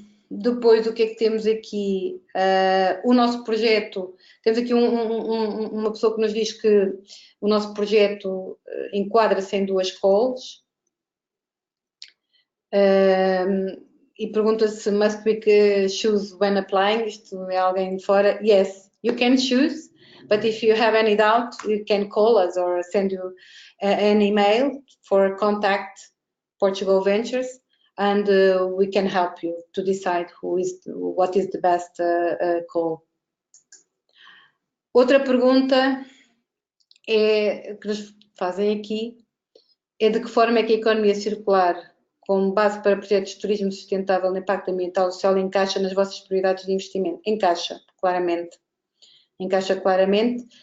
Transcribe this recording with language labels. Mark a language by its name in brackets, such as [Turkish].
[Portuguese] Depois, o que é que temos aqui? O nosso projeto, temos aqui uma pessoa que nos diz que o nosso projeto enquadra-se em 2 calls. E pergunta se [English] must we choose when applying, [Portuguese] isto é alguém de fora. [English] Yes, you can choose, but if you have any doubt, you can call us or send you an email for contact Portugal Ventures, and we can help you to decide what is the best call. [Portuguese] Outra pergunta que nos fazem aqui é de que forma é que a economia circular, como base para projetos de turismo sustentável no impacto ambiental e social, encaixa nas vossas prioridades de investimento? Encaixa, claramente. Encaixa claramente.